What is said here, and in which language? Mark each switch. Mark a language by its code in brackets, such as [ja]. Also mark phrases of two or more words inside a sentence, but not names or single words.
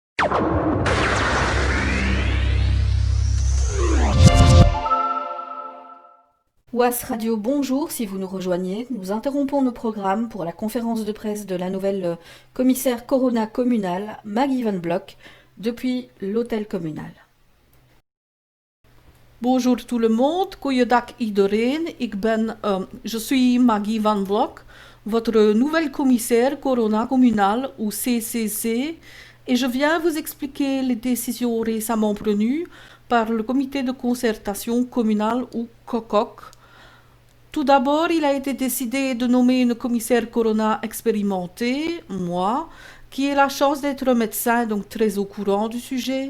[fr] OAS Radio, bonjour, si vous nous rejoignez. Nous interrompons nos programmes pour la conférence de presse de la nouvelle commissaire Corona communale, Maggie Van Blok, depuis l'hôtel communal. Bonjour tout le monde, [nl] goeiedag iedereen. [fr] Je suis Maggie Van Blok, votre nouvelle commissaire Corona communale ou CCC, et je viens vous expliquer les décisions récemment prenues par le comité de concertation communale ou COCOC. Tout d'abord, il a été décidé de nommer une commissaire Corona expérimentée, moi, qui ai la chance d'être médecin, donc très au courant du sujet.